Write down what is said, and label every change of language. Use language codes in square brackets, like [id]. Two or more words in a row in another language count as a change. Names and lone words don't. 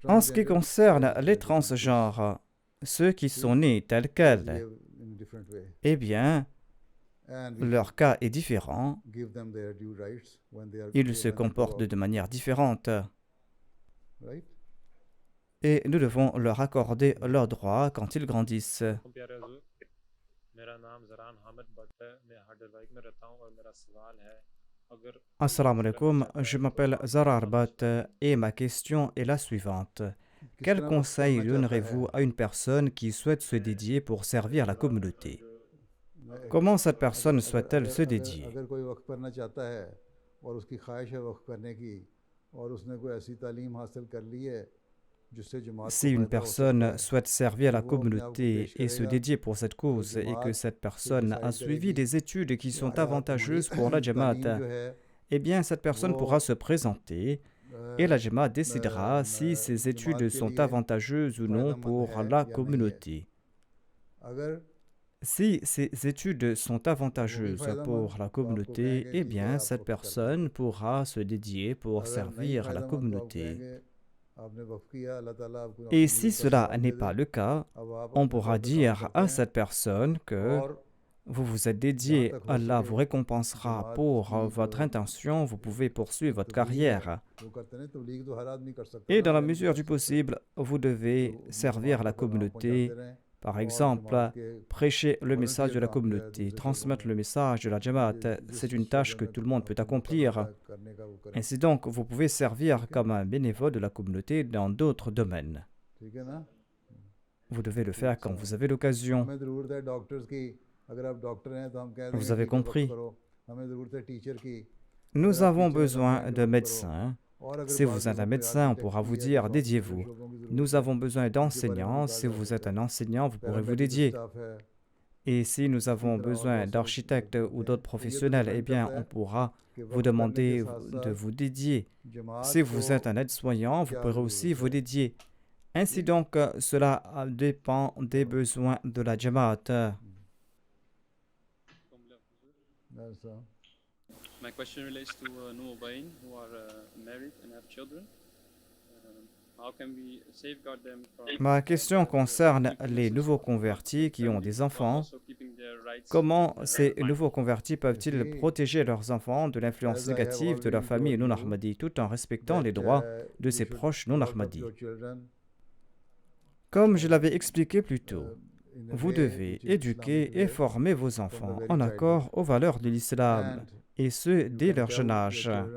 [fr] En ce qui concerne les transgenres, ceux qui sont nés tels quels, eh bien, leur cas est différent. Ils se comportent de manière différente. Et nous devons leur accorder leurs droits quand ils grandissent. [ur] پیارے حضور، میرا نام زران حامد بھٹ ہے. میں ہائیڈروائیک میں رہتا ہوں اور میرا سوال ہے، اگر [ar] السلام عليكم, [fr] je m'appelle Zara Arbat et ma question est la suivante. Quel conseil donnerez-vous à une personne qui souhaite se dédier pour servir la communauté? Comment cette personne souhaite-t-elle se dédier? [ur] اگر کوئی وقف کرنا چاہتا ہے اور اس کی خواہش ہے وقف کرنے کی اور اس نے کوئی ایسی تعلیم حاصل کر لی ہے جس سے جماعت کو [fr] Si une [ur] فائدہ ہو سکتا [fr] personne [ur] है, [fr] souhaite servir la [ur] وہ اپنے آپ کو [fr] communauté [ur] पेश [fr] et se [ur] करेगा, [fr] dédier pour cette cause et que cette personne a suivi des études qui sont avantageuses pour la Jamaat, [ur] تعلیم جو ہے [fr] eh bien cette personne pourra se présenter et la Jamaat décidera si ces études sont avantageuses ou non pour la communauté. [ur] अगर [fr] Si ces études sont avantageuses pour la communauté, eh bien cette personne pourra se dédier pour servir la communauté. [ur] آپ نے وقف کیا اللہ تعالیٰ آپ کو [fr] Et [ur] अपनी [fr] si [ur] زندگی کا [fr] cela [ur] सवाब [fr] n'est [ur] दे [fr] pas [ur] दे, [fr] le cas, [ur] اب آپ [fr] on [ur] अपने [fr] pourra [ur] وقت کا [fr] dire [ur] काम [fr] à [ur] करते [fr] cette personne [ur] हैं [fr] que [ur] और [fr] vous vous êtes dédié, Allah vous récompensera pour votre intention, vous pouvez poursuivre votre carrière. [ur] وہ کرتے ہیں تبلیغ تو ہر آدمی کر سکتا [fr] Et [ur] है [fr] dans la [ur] ना, [fr] mesure du possible, vous devez servir la communauté. Par exemple, prêcher le message de la communauté, transmettre le message de la Jamaat, c'est une tâche que tout le monde peut accomplir. [ur] کرنے کا وہ کریں, [fr] Ainsi donc, vous pouvez servir comme un bénévole de la communauté dans d'autres domaines. [ur] ٹھیک ہے نا? [fr] Vous devez le faire quand vous avez l'occasion. [ur] ہمیں ضرورت ہے ڈاکٹرز کی، اگر آپ ڈاکٹر ہیں تو ہم کہہ [fr] Vous [ur] देंगे [fr] avez [ur] ٹھیک ہے، وقت [fr] compris. [ur] کرو، ہمیں ضرورت ہے ٹیچر کی, [fr] Nous avons besoin de médecins. [ur] اور اگر [fr] Si [ur] बात [fr] vous êtes un [ur] لوگوں پہ [fr] médecin, on [ur] architect [fr] pourra [ur] की [fr] vous [ur] है, [fr] dire [ur] तो [fr] dédiez-vous. [ur] لوگوں کی ضرورت [fr] Nous [ur] है, [fr] avons besoin d'enseignants. Si vous êtes un enseignant, vous pourrez vous dédier. [en] paramedical staff [ur] है, [fr] Et si nous avons besoin d'architectes ou d'autres professionnels, eh bien, on pourra vous demander de vous dédier. [ur] जमात [fr] Si vous [ur] को [fr] êtes un aide-soignant, vous pourrez aussi vous dédier. Ainsi donc, cela dépend des besoins de la Jamaat. [ur] ऐसा [en] My question relates to Nuwabain who are married and have children. How can we safeguard them from [fr] Ma question concerne les nouveaux convertis qui ont des enfants. Comment ces nouveaux convertis peuvent-ils protéger leurs enfants de l'influence négative de la famille non-Ahmadi tout en respectant les droits de ses proches non-Ahmadis? Comme je l'avais expliqué plus tôt, vous devez éduquer et former vos enfants en accord aux valeurs de l'islam, et ce dès leur jeune âge.